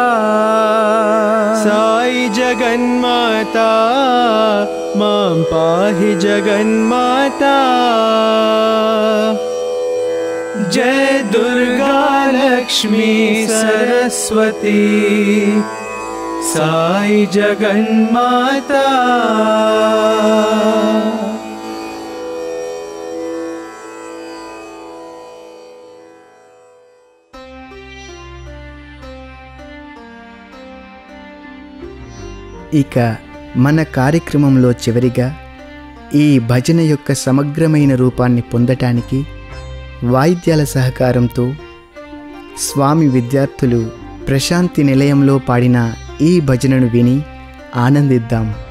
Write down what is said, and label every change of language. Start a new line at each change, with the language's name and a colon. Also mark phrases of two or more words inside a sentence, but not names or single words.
Sanskrit: साई जगन्माता मां पाहि जगन्माता जय दुर्गा लक्ष्मी सरस्वती साई जगन्माता
Telugu: ఇక మన కార్యక్రమంలో చివరిగా ఈ భజన యొక్క సమగ్రమైన రూపాన్ని పొందటానికి వాయిద్యాల సహకారంతో స్వామి విద్యార్థులు ప్రశాంతి నిలయంలో పాడిన ఈ భజనను విని ఆనందిద్దాం.